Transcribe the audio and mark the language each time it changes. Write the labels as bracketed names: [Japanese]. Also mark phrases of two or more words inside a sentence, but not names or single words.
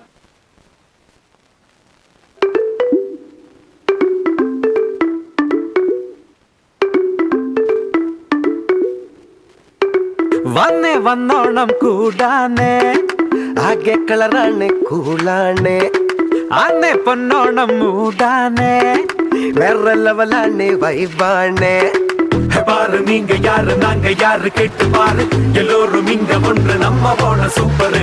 [Malayalam] വന്നേ വന്നോണം കൂടാനേ, ആകെ കളറാണ് കൂളാണ്. ആന്നെ പൊന്നോണം മൂടാനേ, വേറെ ലെവലാണ് വൈബാണ്. [Tamil] பாரு நீங்க யாரு நாங்க யாரு கேட்டு பாரு, எல்லோரும் இங்க ஒன்று நம்ம போன சூப்பரு.